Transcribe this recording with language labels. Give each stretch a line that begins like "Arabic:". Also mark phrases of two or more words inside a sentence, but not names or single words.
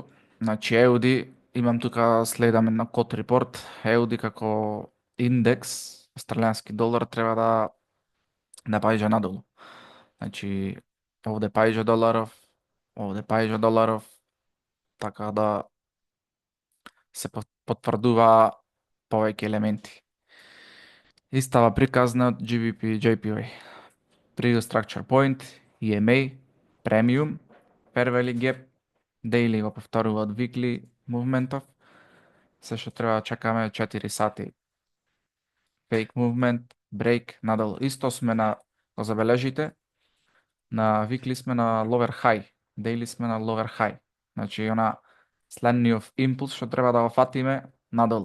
Macedonian: Значи Audi, имам тука следам на код репорт, Audi како индекс, австралијански долар треба да паѓа надолу. Значи овде паѓа доларов, овде паѓа доларов, така да се потврдува повеќе елементи. Истава приказна од GBP JPY.
English: Previous Structure Point, EMA, Premium, Fair Value Gap, Daily
Macedonian: го повторува од
English: Weekly Movementов.
Macedonian: Се што треба да чекаме 4 сати.
English: Fake Movement, Break,
Macedonian: надолу. Исто сме на, го забележите, на Weekly сме на
English: Lower High,
Macedonian: Daily сме на
English: Lower High.
Macedonian: Значи, она следниот импулс што треба да го фатиме надолу.